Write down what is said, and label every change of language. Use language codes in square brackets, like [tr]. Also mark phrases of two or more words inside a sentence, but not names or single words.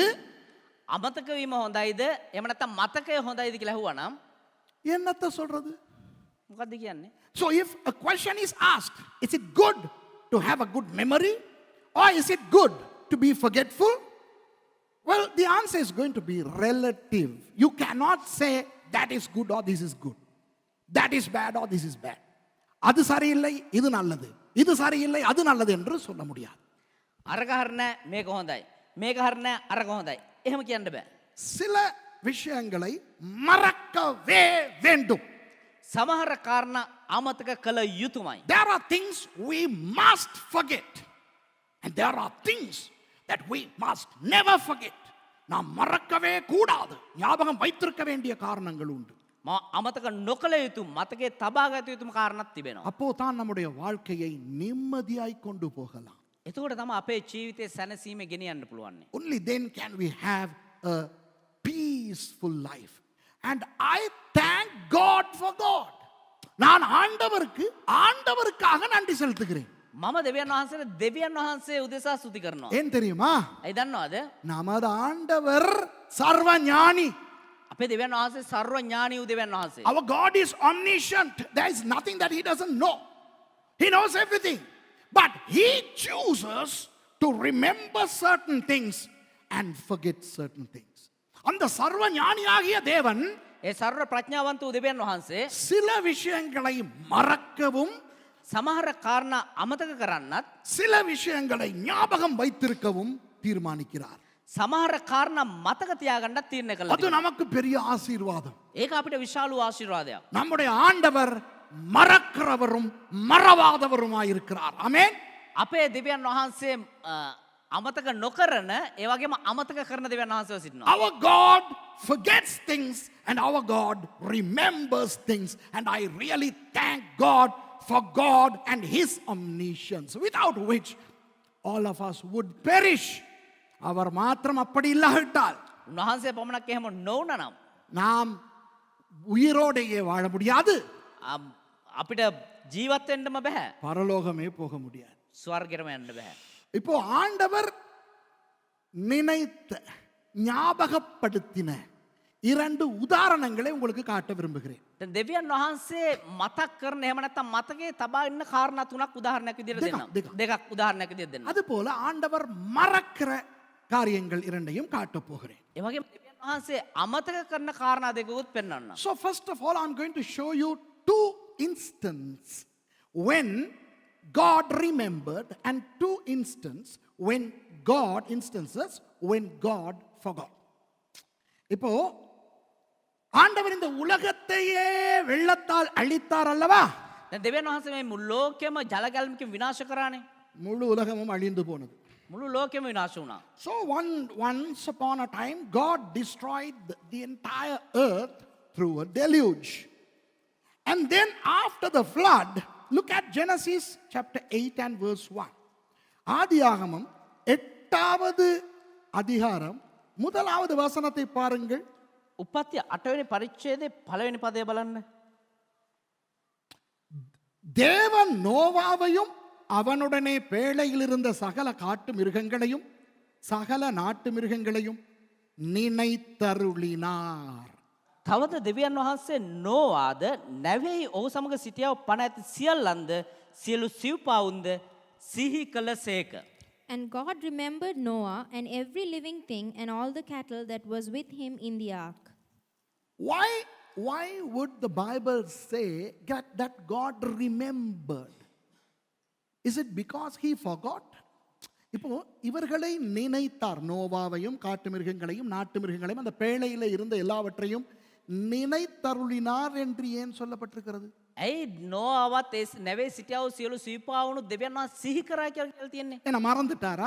[si] අමතක වීම හොඳයිද එහෙම නැත්නම් මතකය හොඳයිද කියලා ඇහුවා නම් [ta] என்னத்தை சொல்றது? [si] මොකද්ද කියන්නේ? [en] So if a question is asked, is it good to have a good memory or is it good to be forgetful? Well, the answer is going to be relative. You cannot say that is good or this is good. That is bad or this is bad. [ta] அது சரியில்லை இது நல்லது, இது சரியில்லை அது நல்லது என்று சொல்ல முடியாது. [si] අරක හරින මේක හොඳයි, මේක හරින අරක හොඳයි එහෙම කියන්න බෑ. [ta] சில விஷயங்களை மறக்கவே வேண்டும். [si] සමහර කාරණා අමතක කළ යුතුමයි. [en] There are things we must forget and there are things that we must never forget. [ta] நாம் மறக்கவே கூடாது, ஞாபகம் வைத்திருக்க வேண்டிய காரணங்கள் உண்டு. [si] අමතක නොකළ යුතු මතකයේ තබාගත යුතුම කාරණාවක් තිබෙනවා. [ta] அப்போ தான் நம்முடைய வாழ்க்கையை நிம்மதியாய் கொண்டு போகலாம். [si] එතකොට තමයි අපේ ජීවිතේ සැනසීම ගෙනියන්න පුළුවන්. [en] Only then can we have a peaceful life. And I thank God for God. [ta] நான் ஆண்டவருக்காக நன்றி செலுத்துகிறேன். [si] මම දෙවියන් වහන්සේට දෙවියන් වහන්සේ උදෙසා ස්තුති කරනවා. [ta] ஏன் தெரியுமா? [si] ඇයි දන්නවද? [ta] நமது ஆண்டவர் சர்வஞானி. [si] අපේ දෙවියන් වහන්සේ සර්වඥානී වූ දෙවියන් වහන්සේ. [en] Our God is omniscient. There is nothing that he doesn't know. He knows everything. But he chooses to remember certain things and forget certain things. [ta] அந்த சர்வஞானியாகிய தேவன் [si] ඒ සර්ව ප්‍රඥාවන්ත වූ දෙවියන් වහන්සේ [ta] சில விஷயங்களை மறக்கவும் [si] සමහර කාරණා අමතක කරන්නත් [ta] சில விஷயங்களை ஞாபகம் வைத்திருக்கவும் தீர்மானிக்கிறார். [si] සමහර කාරණා මතක තියාගන්නත් තීරණය කළා. [ta] அது நமக்கு பெரிய ஆசீர்வாதம். [si] ඒක අපිට විශාල වූ ආශිර්වාදයක්. [ta] நம்முடைய ஆண்டவர் மறக்கிறவரும் மறவாதவருமாயிருக்கிறார். ஆமென். [si] අපේ දෙවියන් වහන්සේ අමතක නොකරන ඒ වගේම අමතක කරන දෙවියන් වහන්සේව සිටිනවා. [en] Our God forgets things and our God remembers things, and I really thank God for God and his omniscience, without which all of us would perish. [ta] அவர் மாத்திரம் அப்படி இல்லாவிட்டால் [si] උන්වහන්සේ පමණක් එහෙම නොවුන නම් [ta] நாம் உயிரோடையே வாழ முடியாது, [si] අපිට ජීවත් වෙන්නම බෑ. [ta] பரலோகமே போக முடியாது. [si] ස්වර්ගෙටම යන්න බෑ. [ta] இப்போ ஆண்டவர் நினைத்த ஞாபகப்படுத்தின 2 உதாரணங்களை உங்களுக்கு காட்ட விரும்புகிறேன். [si] දැන් දෙවියන් වහන්සේ මතක් කරන එහෙම නැත්නම් මතකයේ තබා ඉන්න කාරණා 3ක් උදාහරණයක් විදිහට දෙන්නම්. දෙකක් උදාහරණයක් විදිහට දෙන්නම්. [ta] அதுபோல ஆண்டவர் மறக்கிற காரியங்கள் 2ஐயும் காட்ட போகிறேன். [si] ඒ වගේම දෙවියන් වහන්සේ අමතක කරන කාරණා දෙකකුත් පෙන්වන්න. [en] So first of all I'm going to show you 2 instances when God remembered and 2 instances when God forgot. [ta] இப்போ ஆண்டவர் இந்த உலகத்தையே வெள்ளத்தால் அழித்தார் அல்லவா? [si] දැන් දෙවියන් වහන්සේ මේ මුළු ලෝකෙම ජල ගැලමකින් විනාශ කරානේ. [ta] முழு உலகமும் அழிந்து போனது. [si] මුළු ලෝකෙම විනාශ වුණා. [en] So once upon a time God destroyed the entire earth through a deluge. And then after the flood, look at Genesis chapter 8 and verse 1. [ta] ஆதியாகமம் 8வது அதிகாரம் 1வது வசனத்தை பாருங்கள். [si] උපත්ති 8වෙනි පරිච්ඡේදයේ 1වෙනි පදය බලන්න. [ta] தேவன் நோவாவையும் அவனுடனே பேழையில் இருந்த சகல காட்டு மிருகங்களையும் சகல நாட்டு மிருகங்களையும் நினைத்தருளினார். [si] තවද දෙවියන් වහන්සේ නෝවාද නැවෙහි ඔහු සමග සිටියව පණ ඇති සියල්ලන්ද සියලු සිව්පාවුන්ද සිහි කළසේක. [en] And God remembered Noah and every living thing and all the cattle that was with him in the ark. Why would the Bible say that God remembered? Is it because he forgot? [ta] இப்போ இவர்களை நினைத்தார், நோவாவையும் காட்டு மிருகங்களையும் நாட்டு மிருகங்களையும் அந்த பேழையில இருந்த எல்லாவற்றையும் நினைத்தருளினார் என்று ஏன் சொல்லப்பட்டிருக்கிறது? [si] ඇයි නෝවත් ඒ නැවේ සිටියව සියලු සීපාවුණු දෙවියන් වහන්සේ සිහි කරා කියලා තියෙන්නේ? [ta] என்ன மறந்துட்டாரா?